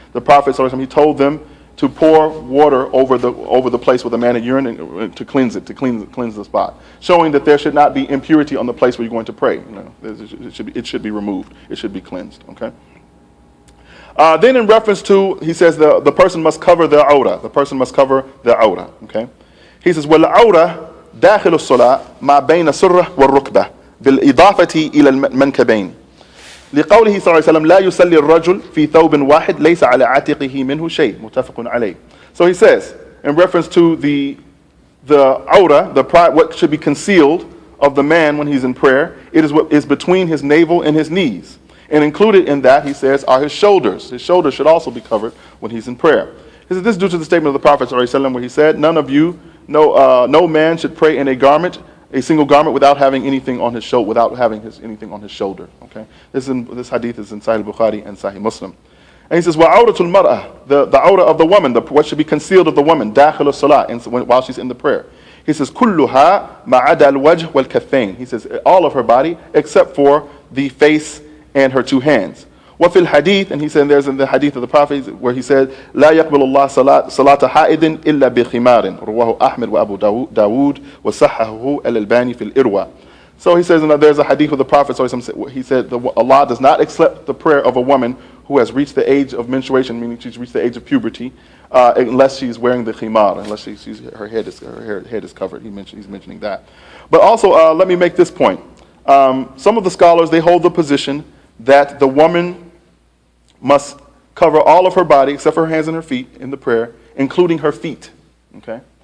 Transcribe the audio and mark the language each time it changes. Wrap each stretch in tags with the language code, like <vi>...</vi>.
<en>The Prophet he told them to pour water over the place where the man had urine and to cleanse it, to cleanse the spot, showing that there should not be impurity on the place where you're going to pray. It should be removed. It should be cleansed. Okay. Then in reference to, he says the person must cover their awrah. The person must cover their awrah. Okay. He says,</en> <ar>وَالْعَوْرَةُ داخل الصلاة ما بين السرة والركبة بالإضافة إلى المنكبين. لقوله صلى الله عليه وسلم لا يصلي الرجل في ثوب واحد ليس على عاتقه منه شيء متفق عليه.</ar> <en>So he says, in reference to the awrah, what should be concealed of the man when he's in prayer, it is what is between his navel and his knees. And included in that, he says, are his shoulders. His shoulders should also be covered when he's in prayer. He says, this is due to the statement of the Prophet ﷺ where he said, none of you, no man should pray in a single garment without having anything on his shoulder, anything on his shoulder. Okay, this hadith is in Sahih Bukhari and Sahih Muslim. And he says,</en> <ar>وَعَوْرَةُ الْمَرْأَةِ</ar> <en>the awrah of the woman, what should be concealed of the woman,</en> <ar>داخل الصلاة,</ar> <en>while she's in the prayer. He says,</en> <ar>كُلُّهَا مَا عَدَى الْوَجْهِ وَالْكَفَّيْنِ.</ar> <en>He says, all of her body except for the face and her two hands.</en> <ar>وفي الحديث,</ar> <en>and he said there's in the hadith of the Prophet where he said</en> <ar>لا يقبل الله صلاة حائض إلا بخمار رواه أحمد وأبو داود وصححه الألباني في الإروى.</ar> <en>So he says there's a hadith of the Prophet, so he said Allah does not accept the prayer of a woman who has reached the age of menstruation, meaning she's reached the age of puberty, unless she's wearing the khimar, unless her head is covered. He's mentioning that. But also let me make this point. Some of the scholars, they hold the position that the woman must cover all of her body except for her hands and her feet in the prayer, including her feet. Okay.</en>